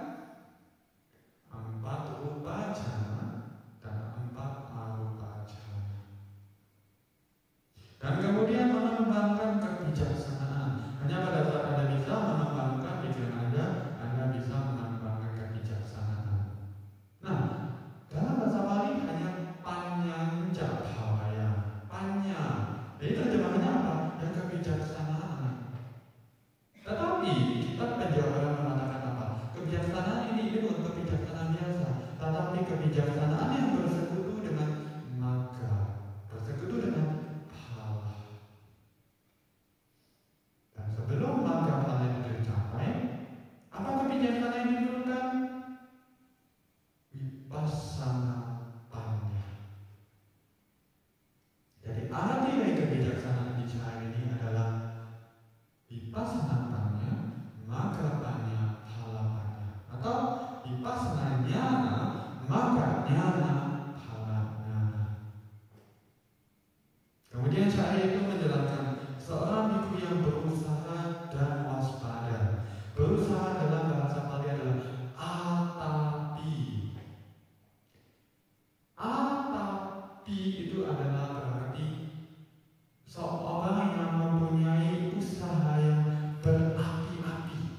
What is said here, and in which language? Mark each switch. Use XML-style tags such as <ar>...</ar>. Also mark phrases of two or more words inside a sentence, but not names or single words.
<id>4 rupa jana dan 4 arupa jana. Dan kemudian mengembangkan kebijaksanaan. Hanya pada saat Anda bisa mengembangkan pikiran Anda bisa mengembangkan kebijaksanaan. Nah, dalam bahasa Bali hanya</id> <pi>panyanja bhavaya, panya.</pi> <id>Jadi terjemahannya apa? Yang kebijaksanaan. Tetapi kitab penjabaran mengatakan apa? Kebijaksanaan ini bukan kebijaksanaan biasa, tetapi kebijaksanaan yang bersekutu dengan magga, bersekutu dengan phala. Dan sebelum magga phala itu tercapai, apa kebijaksanaan yang diperlukan?</id> <pi>Vipassana panya.</pi> <id>Jadi arti dari kebijaksanaan bicara ini adalah</id> <pi>vipassana panya, magga panya, phala panya,</pi> <id>atau</id> <pi>vipassana jnana, magga jnana, phala jnana.</pi> <id>Kemudian saya itu menjelaskan seorang bhikkhu yang berusaha dan waspada. Berusaha dalam bahasa Bali adalah atapi. Atapi itu adalah berarti seorang yang mempunyai usaha yang berapi-api.</id>